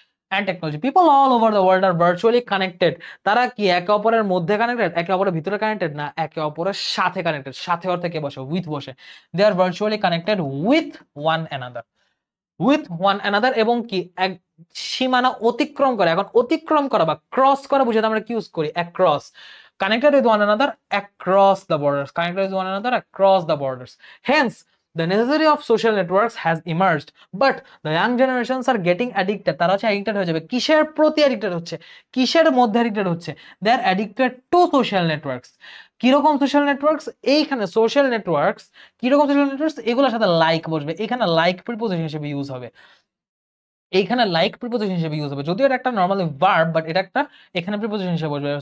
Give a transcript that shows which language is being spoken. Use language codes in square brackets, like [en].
[en] And technology, people all over the world are virtually connected. [bn] তারা কি একে অপরের মধ্যে কানেক্টেড, একে অপরের ভিতরে কানেক্টেড না, একে অপরের সাথে কানেক্টেড। সাথে অর্থে কে বসে, উইথ বসে। [en] they are virtually connected with one another, [bn] with one another, এবং কি এক সীমানা অতিক্রম করে। এখন অতিক্রম করা বা ক্রস করা বুঝাতে আমরা কি ইউজ করি, across. [en] Connected with one another across the borders, connected with one another across the borders. Hence the necessity of social networks has emerged, but the young generations are getting addicted. [bn] তারা হচ্ছে addicted হয়ে যাবে। কিসের প্রতি addicted হচ্ছে, কিসের মধ্যে addicted হচ্ছে, [en] They are addicted to social networks. [bn] কিরকম সোশ্যাল নেটওয়ার্কস, এইখানে সোশ্যাল নেটওয়ার্কস, কিরকম সোশ্যাল নেটওয়ার্কস, এগুলোর সাথে লাইক বসবে, এখানে লাইক প্রিপোজিশন হিসেবে ইউজ হবে, এইখানে লাইক প্রিপোজিশন হিসেবে ইউজ হবে, যদিও এটা একটা নরমালি ভার্ব, বাট এটা একটা এখানে প্রিপোজিশন হিসেবে বসবে।